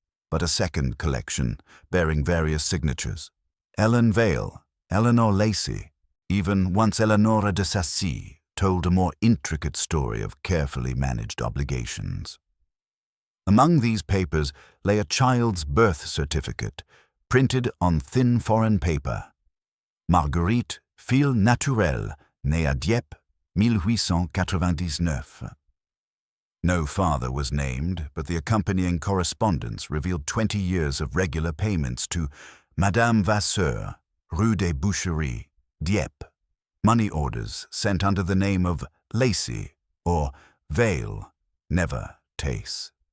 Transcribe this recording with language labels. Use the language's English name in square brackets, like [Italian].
[English] But a second collection, bearing various signatures, Ellen Vale, Eleanor Lacey, even once Eleonora de Sacy, told a more intricate story of carefully managed obligations. Among these papers lay a child's birth certificate, printed on thin foreign paper. [French] Marguerite, fille naturelle, née à Dieppe, 1899. [English] No father was named, but the accompanying correspondence revealed 20 years of regular payments to Madame Vasseur, Rue des Boucheries, Dieppe, money orders sent under the name of Lacey or Vale, never Tace.